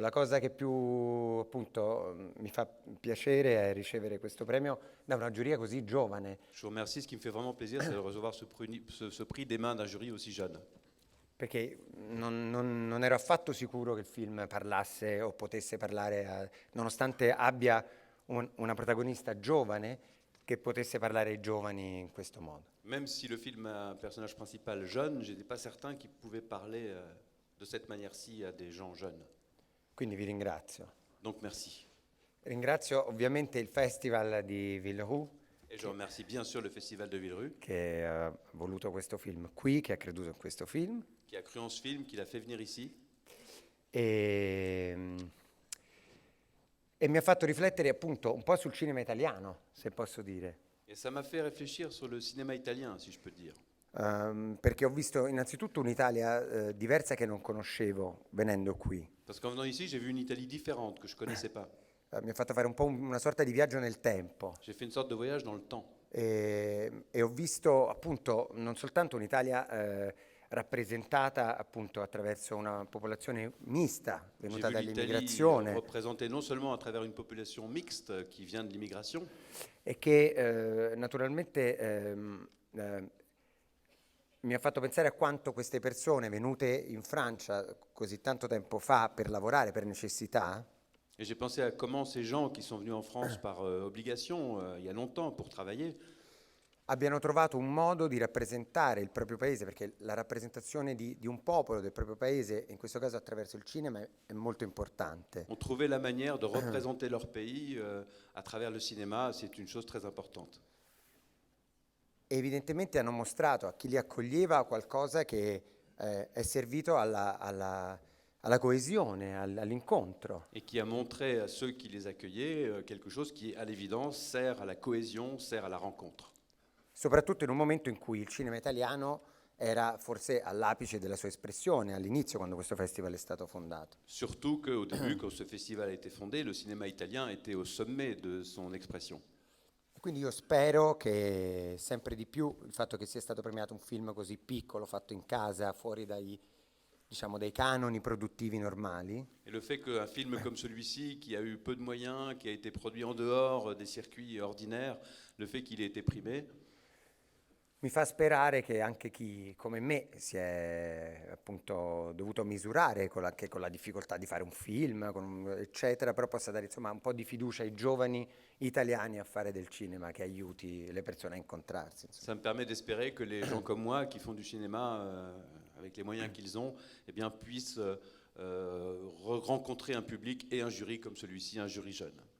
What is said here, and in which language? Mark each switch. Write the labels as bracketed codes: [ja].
[it] La cosa che più appunto mi fa piacere è ricevere questo premio da una giuria così giovane. [fr] Je vous remercie. Ce qui me fait vraiment plaisir, c'est de recevoir ce prix des mains d'un jury aussi jeune. [it] Perché non ero affatto sicuro che il film parlasse o potesse parlare, nonostante abbia una protagonista giovane, che potesse parlare ai giovani in questo modo. [fr] Même si le film a un personnage principal jeune, je n'étais pas certain qu'il pouvait parler de cette manière-ci à des gens jeunes. [it] Quindi vi ringrazio. [fr] Donc merci. [it] Ringrazio ovviamente il Festival di Villerue. [fr] Et je remercie bien sûr le Festival de Villerue. [it] Che ha voluto questo film qui, che ha creduto in questo film. [fr] Qui a cru en ce film, qui l'a fait venir ici. [it] E mi ha fatto riflettere appunto un po' sul cinema italiano, se posso dire. [fr] Et ça m'a fait réfléchir sur le cinéma italien, si je peux dire. [it] Perché ho visto innanzitutto un'Italia diversa che non conoscevo venendo qui. [fr] Parce qu'en venant ici, j'ai vu une Italie différente que je connaissais pas. [it] Mi ha fatto fare un po' una sorta di viaggio nel tempo. [fr] J'ai fait une sorte de voyage dans le temps. [it] E ho visto appunto non soltanto un'Italia rappresentata appunto attraverso una popolazione mista venuta dall'immigrazione. [fr] Représentée non seulement à travers une population mixte qui vient de l'immigration. [it] E che naturalmente mi ha fatto pensare a quanto queste persone venute in Francia così tanto tempo fa per lavorare, per necessità. [fr] Et j'ai pensé à comment ces gens qui sont venus en France par obligation, il y a longtemps, pour travailler, [it] abbiano trovato un modo di rappresentare il proprio paese, perché la rappresentazione di un popolo, del proprio paese, in questo caso attraverso il cinema, è molto importante. [fr] Ont trouvé la manière de représenter leur pays à travers le cinéma, c'est une chose très importante. [it] E evidentemente hanno mostrato a chi li accoglieva qualcosa che è servito alla coesione, all'incontro. [fr] Et qui a montré à ceux qui les accueillaient quelque chose qui, à l'évidence, sert à la cohésion, sert à la rencontre. [it] Soprattutto in un momento in cui il cinema italiano era forse all'apice della sua espressione, all'inizio, quando questo festival è stato fondato. [fr] Surtout qu'au début, quand ce festival a été fondé, le cinéma italien était au sommet de son expression. [it] Quindi io spero che sempre di più il fatto che sia stato premiato un film così piccolo, fatto in casa, fuori dai canoni produttivi normali, [fr] Et le fait qu'un film comme celui-ci, qui a eu peu de moyens, qui a été produit en dehors des circuits ordinaires, le fait qu'il ait été primé, [it] mi fa sperare che anche chi come me si è appunto dovuto misurare anche con la difficoltà di fare un film, eccetera, però possa dare insomma un po' di fiducia ai giovani italiani a fare del cinema che aiuti le persone a incontrarsi. Insomma. [fr] ça me permet d'espérer que les gens comme moi, qui font du cinéma avec les moyens qu'ils ont, eh bien, puissent rencontrer un public et un jury comme celui-ci, un jury jeune.